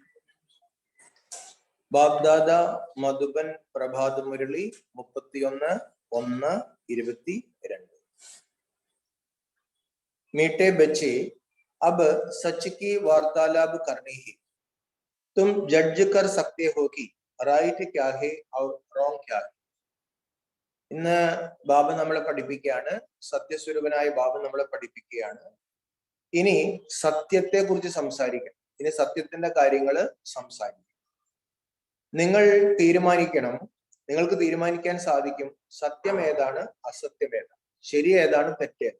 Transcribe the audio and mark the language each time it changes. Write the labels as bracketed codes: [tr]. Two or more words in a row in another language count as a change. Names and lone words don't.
[hi] बापदादा मधुबन प्रभात मुरली 31/1/22। मीठे बच्चे, अब सच की वार्तालाप करनी है। तुम जज कर सकते हो कि राइट क्या है और റോങ് क्या है. [ml] ഇന്ന് ബാബ നമ്മളെ പഠിപ്പിക്കുകയാണ്, സത്യസ്വരൂപനായ ബാബ നമ്മളെ പഠിപ്പിക്കുകയാണ്. ഇനി സത്യത്തെ കുറിച്ച് സംസാരിക്കണം. ഇനി സത്യത്തിന്റെ കാര്യങ്ങൾ സംസാരിക്കണം. നിങ്ങൾ തീരുമാനിക്കണം, നിങ്ങൾക്ക് തീരുമാനിക്കാൻ സാധിക്കും സത്യം ഏതാണ്, അസത്യം ഏതാണ്, ശരി ഏതാണ്, തെറ്റേതാണ്.